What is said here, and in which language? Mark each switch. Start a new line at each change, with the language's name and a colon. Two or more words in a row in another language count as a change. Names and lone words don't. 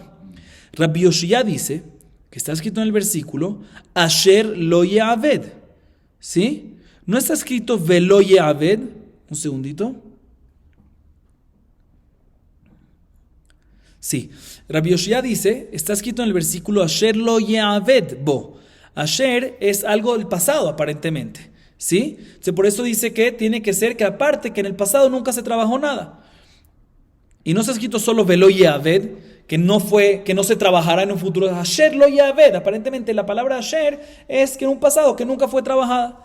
Spanish: Rabbi Yoshia dice, que está escrito en el versículo,
Hebrew: אשר לא יעבד,
Spanish: ¿sí? No está escrito
Hebrew: ולא יעבד.
Spanish: Un segundito. Sí, Rabbi Yoshia dice, está escrito en el versículo,
Hebrew: אשר לא יעבד בו.
Spanish: Asher es algo del pasado, aparentemente, ¿sí? Entonces, por eso dice que tiene que ser que aparte que en el pasado nunca se trabajó nada. Y no está escrito solo
Hebrew: ולא יעבד,
Spanish: que no se trabajará en un futuro.
Hebrew: אשר לא יעבד.
Spanish: Aparentemente la palabra asher es que en un pasado que nunca fue trabajada.